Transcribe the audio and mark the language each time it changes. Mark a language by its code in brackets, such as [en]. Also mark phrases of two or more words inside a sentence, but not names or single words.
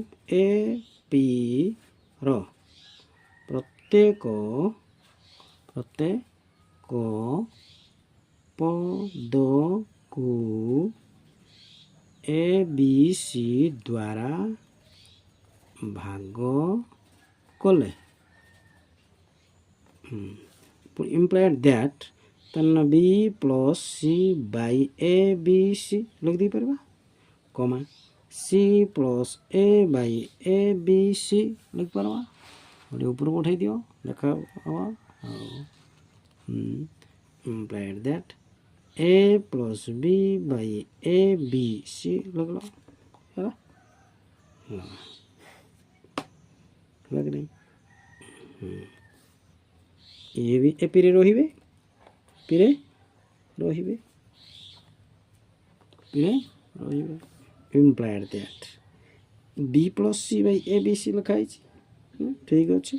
[or] ଏପିର ପ୍ରତ୍ୟେକ ପଦକୁ ABC ଦ୍ୱାରା ଭାଗ କଲେ [en] implied that [or] ତାହେଲେ b + c / ABC ଲେଖିଦେଇପାରିବା କମା c + a / ABC ଲେଖିପାରିବା। ଗୋଟେ ଉପରକୁ ଉଠାଇ ଦିଅ ଦେଖା ହେବ [en] implied that [or] a + b / ABC ଲେଖିଲ ହେଲା କି ନାହିଁ। ଇଏ ବି ଏପିରେ ରହିବେ [en] implied that [or] b + c / ABC ଲେଖା ହେଇଛି ଠିକ୍ ଅଛି।